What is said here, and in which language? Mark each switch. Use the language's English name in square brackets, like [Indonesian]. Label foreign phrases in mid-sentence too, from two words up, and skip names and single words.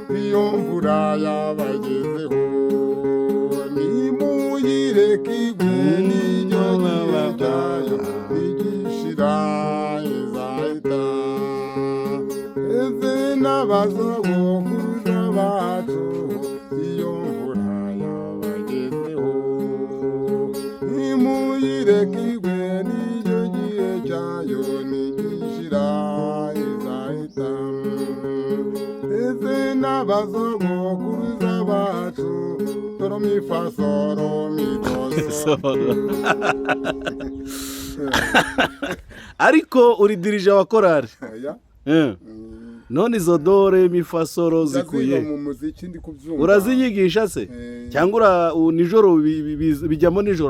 [Kinyarwanda] iyo mvura yabagezeho nimuyireke igwe n'iryo gihe cyayo ntigishira izahita ese n'abasogokuruza bacu iyo mvura yabagezeho nimuyireke igwe n'iryo gihe cyayo ntigishira izahita ese n'abasogokuruza bacu toro mi fa soro mi do so. ariko uri dirija wa korari none izo dore mi fa soro zikuye mu muziki ndi kubyumva uraziyigisha se cyangwa nijoro bijyamo nijoro